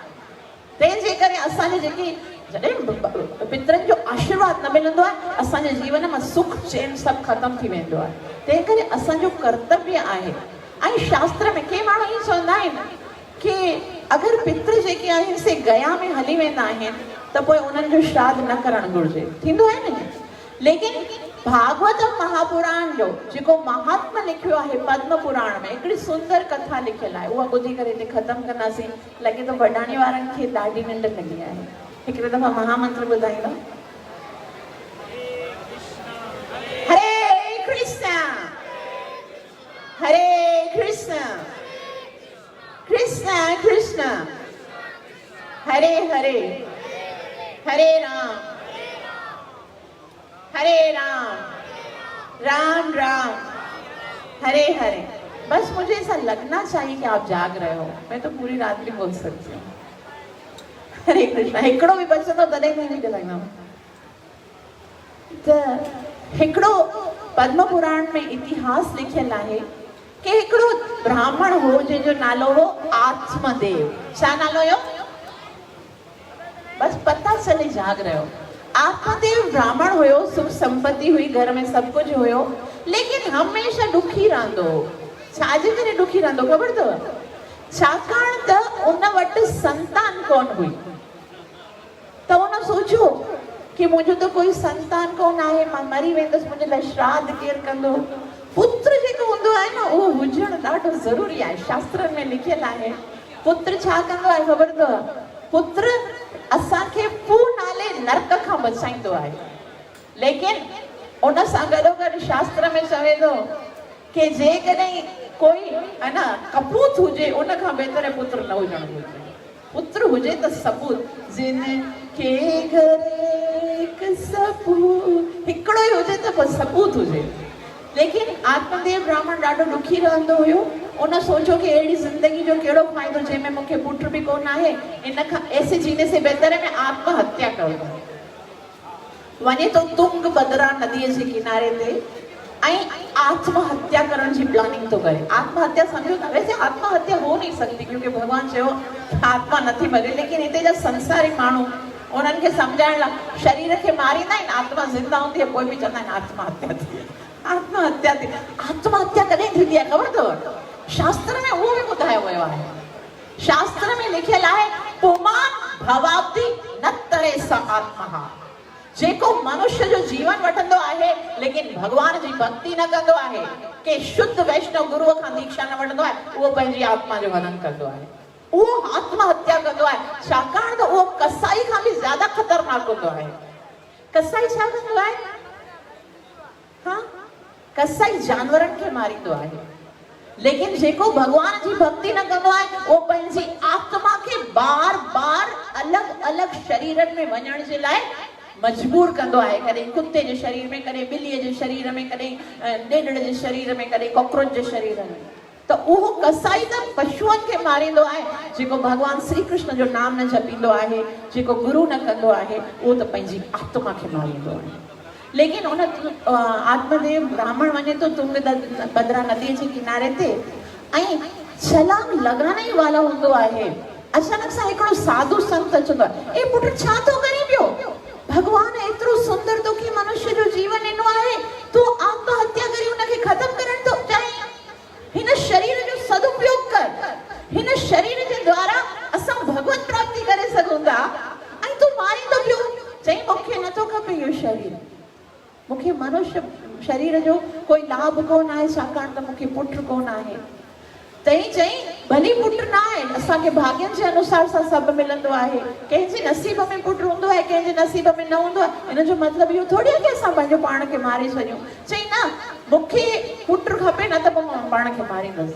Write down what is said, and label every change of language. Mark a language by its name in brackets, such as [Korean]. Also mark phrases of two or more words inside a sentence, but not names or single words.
[Sindhi] तंहिंजे करे असांजे जेके जॾहिं पितरनि जो आशीर्वाद न मिलंदो आहे असांजे जीवन में सुख चैन सभु ख़तम थी वेंदो आहे। तंहिं करे असांजो कर्तव्य आहे। ऐं शास्त्र में के माण्हू ईअं चवंदा आहिनि कि अगरि पितृ जेके आहिनि से गया में हली वेंदा आहिनि त पोइ उन्हनि जो श्राद्ध न करणु घुरिजे, थींदो आहे न। लेकिन भागवतम महापुराण जो जेको महात्मा लिखियो आहे पद्म पुराण में हिकिड़ी सुंदर कथा लिखियल आहे, उहा ॿुधी करे हिते ख़तमु कंदासीं। लॻे थो वॾाणी वारनि खे ॾाढी निंड लॻी आहे। हिकिड़े दफ़ा महामंत्र ॿुधाईंदो। [Sanskrit] हरे कृष्ण हरे कृष्ण कृष्ण कृष्ण हरे हरे हरे राम राम राम हरे हरे। [Hindi] बस मुझे ऐसा लगना चाहिए कि आप जाग रहे हो, मैं तो पूरी रात भी बोल सकती हूँ हरे कृष्ण। [Sindhi] हिकिड़ो बि बचंदो तॾहिं खां बि ॻाल्हाईंदमि। त हिकिड़ो पद्म पुराण में इतिहास लिखियल आहे कि हिकिड़ो ब्राह्मण हो जंहिंजो नालो हो आत्मदेव। छा नालो हुयो? [Hindi] बस पता चले जाग रहे हो। [Sindhi] आत्मदेव ब्राह्मण हुयो, सुख संपत्ति हुई, घर में सब कुछ हुयो, लेकिन हमेशा दुखी रहंदो। छाजे करे दुखी रहंदो ख़बर अथव? छाकाणि त उन वटि संतान कोन हुई। त उन सोचियो कि मुंहिंजो त कोई संतान कोन आहे, मां मरी वेंदसि, मुंहिंजे लाइ श्राद्ध केरु कंदो? पुत्र जेको हूंदो आहे न उहो हुजणु ॾाढो ज़रूरी आहे। शास्त्रनि में लिखियल आहे पुत्र छा कंदो आहे ख़बर अथव? पुत्र असांखे पूनाले नरक खां बचाईंदो आहे। लेकिन उन सां गॾोगॾु शास्त्र में चवे थो कि जेकॾहिं कोई है न कपूत हुजे उन खां बहितर पुत्र न हुजणु घुरिजे। पुत्र हुजे त सबूत, जिन के घरे सबूत, हिकिड़ो ई हुजे त पोइ सबूत हुजे। लेकिन आत्मदेव ब्राह्मण ॾाढो दुखी रहंदो हुयो। उन सोचो कि अहिड़ी ज़िंदगी जो कहिड़ो फ़ाइदो जंहिंमें मूंखे पुत्र बि कोन आहे, इन खां [Hindi] ऐसे जीने से बहितर है मैं आत्महत्या करूं। [Sindhi] वञे तो तुंगभद्रा नदीअ जे किनारे ते ऐं आत्महत्या करण जी प्लानिंग तो करे। आत्महत्या समझो था, [Hindi] वैसे आत्महत्या हो नहीं सकती क्योंकि [Sindhi] भगवान चयो आत्मा नथी मरे, लेकिन हिते जा संसारिक माण्हू उन्हनि खे सम्झाइण लाइ शरीर खे मारींदा आहिनि, आत्मा ज़िंदा हूंदी आहे, पोइ बि चवंदा आहिनि आत्महत्या थी। आत्महत्या थी, आत्महत्या कॾहिं थींदी आहे ख़बर अथव? शास्त्र में उहो बि ॿुधायो वियो आहे। शास्त्र में लिखियल आहे [Sanskrit] पुमान भवाब्दी न तरे स आत्मा। [Sindhi] जेको मनुष्य जो जीवन वठंदो आहे लेकिन भगवान जी भक्ति न कंदो आहे, के शुद्ध वैष्णव गुरुअ खां दीक्षा न वठंदो आहे, उहो पंहिंजी आत्मा जो हनन कंदो आहे, उहो आत्महत्या कंदो आहे। छाकाणि त उहो कसाई खां बि ज़्यादा ख़तरनाक हूंदो आहे। कसाई छा कंदो आहे? हाँ, कसाई जानवरनि खे मारींदो आहे। लेकिन जेको भगवान जी भक्ति न कंदो आहे उहो पंहिंजी आत्मा खे बार बार अलॻि अलॻि शरीरनि में वञण जे लाइ मजबूर कंदो आहे। कॾहिं कुत्ते जे शरीर में, कॾहिं ॿिलीअ जे शरीर में, कॾहिं ॾेढड़ जे शरीर में, कॾहिं कॉकरोच जे शरीर में। त उहो कसाई त पशुअनि खे मारींदो आहे। जेको भगवान श्री कृष्ण जो नाम न जपींदो आहे, जेको गुरु न कंदो आहे, उहो त पंहिंजी आत्मा खे मारींदो आहे। लेकिन उन आत्मदेव ब्राह्मण वञे तो तुंगभद्रा नदीअ जे किनारे ते ऐं छलांग लॻाइण ई वाला हूंदो आहे। अचानक सां हिकिड़ो साधु संत अचंदो आहे। ए पुट छा थो करी पियो? भगवान एतिरो सुंदर तोखे मनुष्य जो जीवन ॾिनो आहे, तूं आत्महत्या करी उनखे ख़तम करण थो चाहीं? हिन शरीर जो सदुपयोग कर। हिन शरीर जे द्वारा असां भगवत प्राप्ति करे सघूं था ऐं तूं मारींदो पियो। चई मूंखे नथो खपे इहो शरीर, मूंखे मनुष्य शरीर जो कोई लाभ कोन आहे, छाकाणि त मूंखे पुत्र कोन आहे। तई चई भली पुत्र न आहे, असांखे भाग्यनि जे अनुसार सां सभु मिलंदो आहे। कंहिंजे नसीब में पुत्र हूंदो आहे, कंहिंजे नसीब में न हूंदो आहे। इन जो मतिलबु इहो थोड़ी आहे कि असां पंहिंजो पाण खे मारे छॾियूं। चई न, मूंखे पुत्र खपे, न त पोइ मां पाण खे मारींदसि।